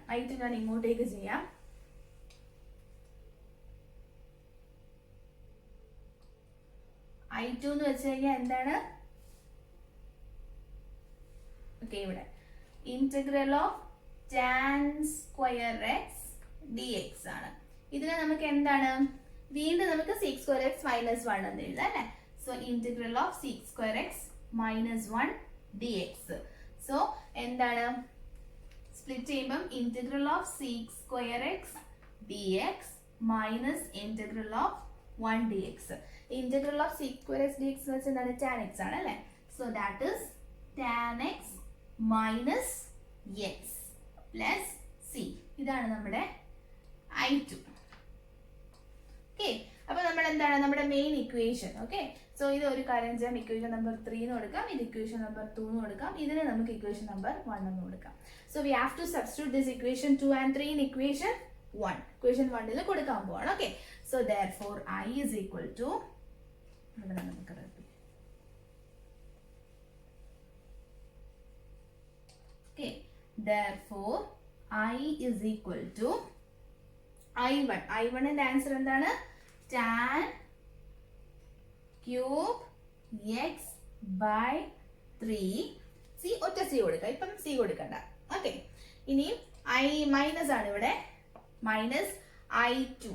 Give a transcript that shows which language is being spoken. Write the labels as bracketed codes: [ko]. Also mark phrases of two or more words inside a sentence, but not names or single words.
[ml] I2 ഞാൻ ഇങ്ങോട്ടേക്ക് ചെയ്യാം. I2 എന്ന് വെച്ച് കഴിഞ്ഞാൽ എന്താണ്? [en] ഓക്കെ, ഇവിടെ integral of tan square x d x ആണ്. [ml] ഇതിനെ നമുക്ക് എന്താണ്? വീണ്ടും നമുക്ക് [en] sec square x minus 1 [ml] എന്ന് എഴുതാം അല്ലേ? [en] so integral of sec square x minus 1 dx. സോ [ml] എന്താണ്? സ്പ്ലിറ്റ് ചെയ്യുമ്പം [en] integral of sec square x dx minus integral of 1 dx. integral of sec square x dx [ml] എന്ന് വെച്ചാൽ എന്താണ്? [en] tan x [ml] ആണ് അല്ലേ? [en] so that is tan x minus x plus c. [ml] ഇതാണ് നമ്മുടെ I2. ഓക്കെ, അപ്പൊ നമ്മൾ എന്താണ്? നമ്മുടെ [en] main equation. okay, so [ml] ഇത് ഒരു കാര്യം ചെയ്യാം, [en] equation number 3 [ml] എന്ന് കൊടുക്കാം, ഇത് [en] equation number 2 [ml] എന്ന് കൊടുക്കാം, ഇതിനെ നമുക്ക് [en] equation number 1 [ml] എന്ന് കൊടുക്കാം. [en] so we have to substitute this equation 2 and 3 in ഇക്വേഷൻ 1. [ml] ഇക്വേഷൻ 1 കൊടുക്കാൻ പോവാണ്. [en] okay, so therefore I is equal to [ml] നമുക്ക് ഓക്കെ, [en] therefore I is equal to I1. I1ന്റെ ആൻസർ എന്താണ്? tan cube x by 3. [ml] സി ഒറ്റ സി കൊടുക്കാം, ഇപ്പം സി കൊടുക്കണ്ട. ഓക്കെ, ഇനിയും ഐ മൈനസ് ആണ് ഇവിടെ, മൈനസ് I2.